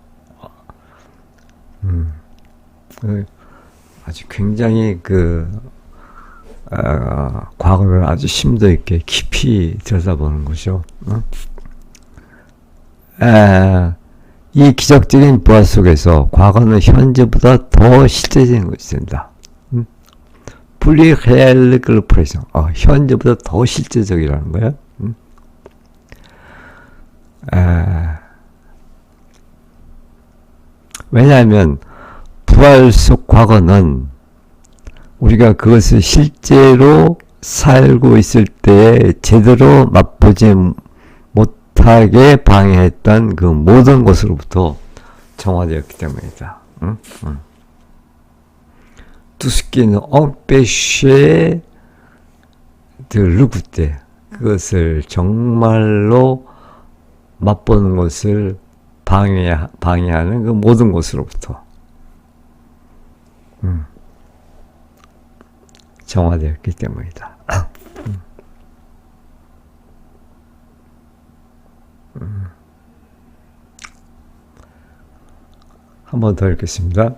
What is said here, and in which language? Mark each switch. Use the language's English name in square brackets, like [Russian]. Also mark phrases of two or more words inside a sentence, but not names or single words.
[Korean] 아주 굉장히 그 과거를 아주 심도 있게 깊이 들여다보는 거죠. 이 기적적인 부활 속에서 과거는 현재보다 더 실제적인 것이 된다. [French] plus réel que le présent. [Korean] 현재보다 더 실제적이라는 거야. 왜냐하면 부활 속 과거는 우리가 그것을 실제로 살고 있을 때 제대로 맛보지 못하게 방해했던 그 모든 것으로부터 정화되었기 때문이다. [French] Tout ce qui nous empêchait de l'écouter, [Korean] 그것을 정말로 맛보는 것을 방해하는 그 모든 것으로부터 정화되었기 때문이다. 한 번 더 읽겠습니다.